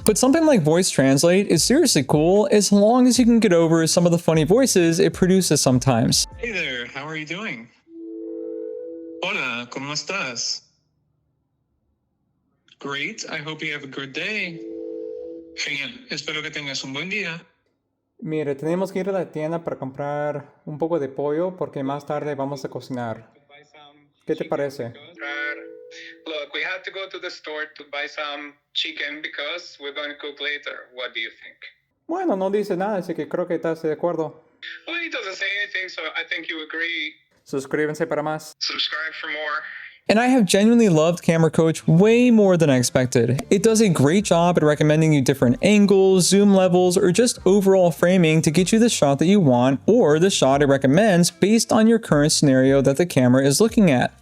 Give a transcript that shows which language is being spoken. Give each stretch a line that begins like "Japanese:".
English: But something like Voice Translate is seriously cool as long as you can get over some of the funny voices it produces sometimes. Hey there, how are you doing?
Spanish: Hola, ¿cómo estás?
English: Great, I hope you have a good day.
Spanish: Genial, espero que tengas un buen día. Mire, tenemos que ir a la tienda para comprar un poco de pollo porque más tarde vamos a cocinar. ¿Qué te parece?
English: Look, we have to go to the store to buy some chicken because we're going to cook later. What do you think?
Spanish: Bueno, no dice nada, así que creo que estás de acuerdo.
English: Well, he doesn't say anything, so I think you agree.
Spanish: Suscríbanse para más.
English: Subscribe for more. And I have genuinely loved Camera Coach way more than I expected. It does a great job at recommending you different angles, zoom levels, or just overall framing to get you the shot that you want or the shot it recommends based on your current scenario that the camera is looking at.